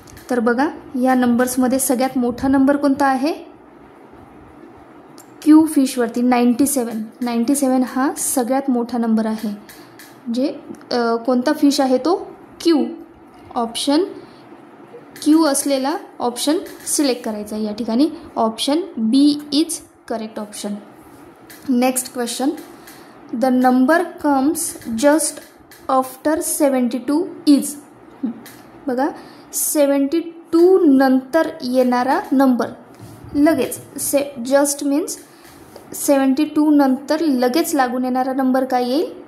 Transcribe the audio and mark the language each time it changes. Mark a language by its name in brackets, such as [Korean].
[Marathi] तर बघा, या नंबर्समध्ये सगळ्यात मोठा नंबर कोणता आहे? क्यू फिशवरती 97 हा सगळ्यात मोठा नंबर आहे. जे कोणता फिश आहे तो? क्यू. ऑप्शन क्यू असलेला ऑप्शन सिलेक्ट करायचा या ठिकाणी. [English] Option B is correct option. Next question. The number comes just after 72 is. [Marathi] बघा, 72 नंतर येणारा नंबर लगेच. [English] just means [Marathi] 72 नंतर लगेच लागून येणारा नंबर काय येईल?